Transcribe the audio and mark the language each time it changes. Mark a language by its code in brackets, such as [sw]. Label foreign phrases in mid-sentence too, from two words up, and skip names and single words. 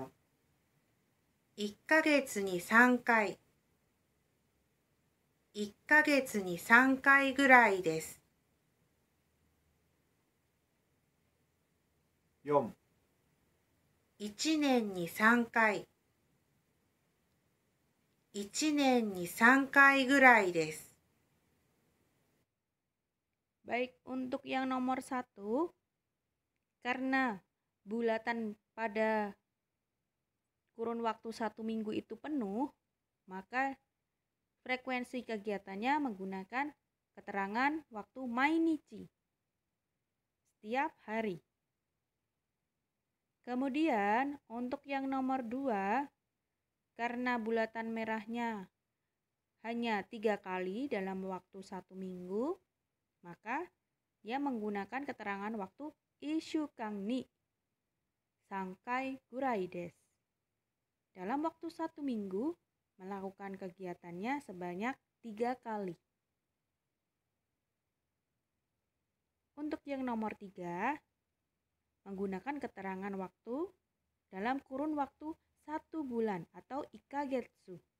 [ja] 1 ヶ月に3回1ヶ月に3回ぐらいです。 4、 1年に3回1年に3回ぐらいです。 [id] Baik, untuk yang nomor 1, karena bulatan pada kurun waktu 1 minggu itu penuh, maka frekuensi kegiatannya menggunakan keterangan waktu mainichi. setiap hari. Kemudian untuk yang nomor 2, karena bulatan merahnya hanya 3 kali dalam waktu 1 minggu, maka ia menggunakan keterangan waktu [ja] 一週間に三回ぐらいです. [id] Dalam waktu 1 minggu melakukan kegiatannya sebanyak 3 kali. Untuk yang nomor 3, menggunakan keterangan waktu dalam kurun waktu 1 bulan atau ikagetsu.